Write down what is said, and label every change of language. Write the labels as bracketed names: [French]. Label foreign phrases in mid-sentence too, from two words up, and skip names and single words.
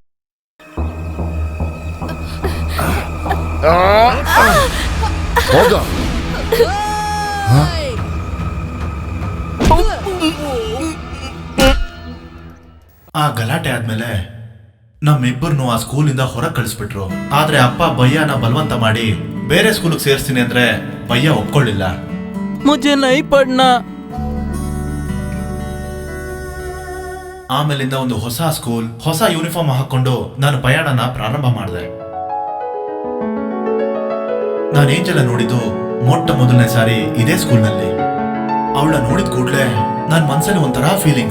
[Kannada] ಆ ಗಲಾಟೆ ಆದ್ಮೇಲೆ ನಮ್ಮಿಬ್ಬರನ್ನು ಆ ಸ್ಕೂಲಿಂದ ಹೊರಗೆ ಕಳಿಸ್ಬಿಟ್ರು. ಆದ್ರೆ ಅಪ್ಪ ಬಯ್ಯನ ಬಲವಂತ ಮಾಡಿ ಬೇರೆ ಸ್ಕೂಲಿಗೆ ಸೇರಿಸ್ತೀನಿ ಅಂದ್ರೆ ಬಯ್ಯ ಒಪ್ಕೊಳ್ಳಿಲ್ಲ. [Hindi] मुझे नहीं पढ़ना. [Kannada] ಆಮೇಲಿಂದ ಒಂದು ಹೊಸ ಸ್ಕೂಲ್, ಹೊಸ ಯೂನಿಫಾರ್ಮ್ ಹಾಕೊಂಡು ನಾನು ಪ್ರಯಾಣನ ಪ್ರಾರಂಭ ಮಾಡಿದೆ. ನಾನು ಏಂಜಲ ನೋಡಿದ್ದು ಮೊಟ್ಟ ಮೊದಲನೇ ಸಾರಿ ಇದೇ ಸ್ಕೂಲ್ನಲ್ಲಿ. ಅವಳ ನೋಡಿದ ಕೂಡ್ಲೆ ನನ್ನ ಮನ್ಸಲ್ಲಿ ಒಂಥರ ಫೀಲಿಂಗ್ಸ್.